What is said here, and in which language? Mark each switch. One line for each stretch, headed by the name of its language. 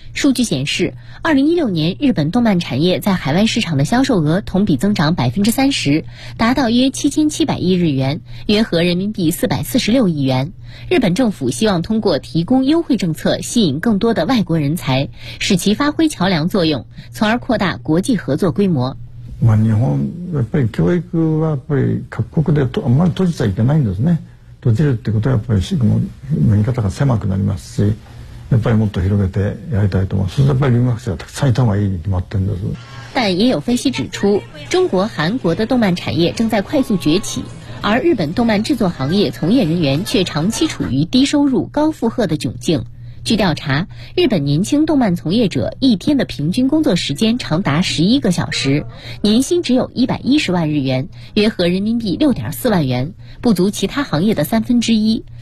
Chinese: 数据显示，2016年日本动漫产业在海外市场的销售额同比增长30%，达到约7700亿日元，约合人民币446亿元。日本政府希望通过提供优惠政策吸引更多的外国人才，使其发挥桥梁作用，从而扩大国际合作规模。
Japanese: 日本やっぱり教育はやっぱり各国であんまり閉じちゃいけないんですね。閉じるってことはやっぱり見方が狭くなりますし、やっぱりもっと広げてやりたいと思います。それでやっぱり留学生がたくさんいた方がいいに決まってるんです。
Chinese: 但也有分析指出，中国、韩国的动漫产业正在快速崛起，而日本动漫制作行业从业人员却长期处于低收入、高负荷的窘境。据调查，日本年轻动漫从业者一天的平均工作时间长达11个小时，年薪只有110万日元，约合人民币6.4万元，不足其他行业的1/3。